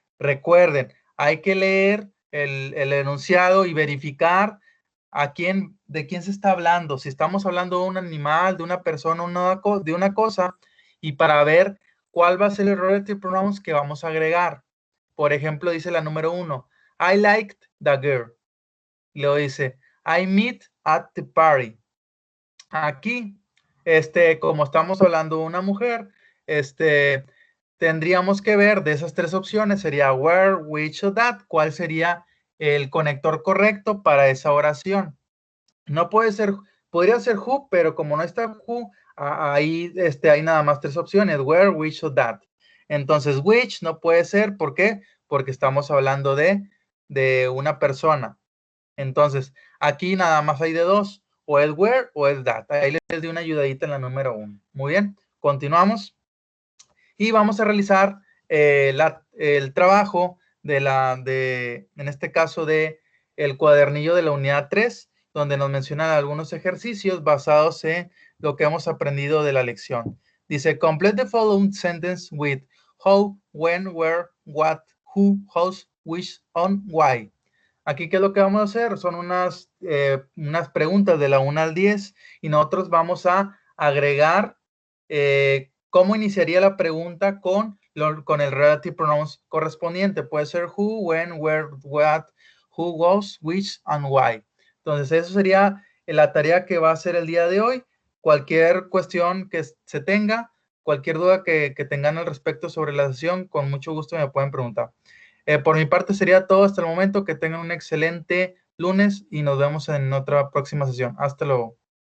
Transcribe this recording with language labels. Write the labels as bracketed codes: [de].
[es] Recuerden, hay que leer el enunciado y verificar de quién se está hablando. Si estamos hablando de un animal, de una persona, de una cosa, y para ver cuál va a ser el relative pronouns que vamos a agregar. Por ejemplo, dice la número 1, [en] I liked the girl. [es] Y luego dice, [en] I meet at the party. [es] Aquí, como estamos hablando de una mujer, tendríamos que ver de esas 3 opciones, sería where, which o that, cuál sería el conector correcto para esa oración. No puede ser, podría ser who, pero como no está who, ahí hay nada más 3 opciones, where, which o that. Entonces, which no puede ser, ¿por qué? Porque estamos hablando de una persona. Entonces, aquí nada más hay de 2, o el where o el that. Ahí les di una ayudadita en la número 1. Muy bien, continuamos. Y vamos a realizar el trabajo en este caso, de el cuadernillo de la unidad 3, donde nos mencionan algunos ejercicios basados en lo que hemos aprendido de la lección. Dice, [en] complete the following sentence with how, when, where, what, who, whose, which, on, why. [es] Aquí, ¿qué es lo que vamos a hacer? Son unas preguntas de la 1 al 10 y nosotros vamos a agregar cómo iniciaría la pregunta con el relative pronouns correspondiente. Puede ser who, when, where, what, who, was, which, and why. Entonces, eso sería la tarea que va a hacer el día de hoy. Cualquier cuestión que se tenga, cualquier duda que tengan al respecto sobre la sesión, con mucho gusto me pueden preguntar. Por mi parte sería todo hasta el momento. Que tengan un excelente lunes y nos vemos en otra próxima sesión. Hasta luego.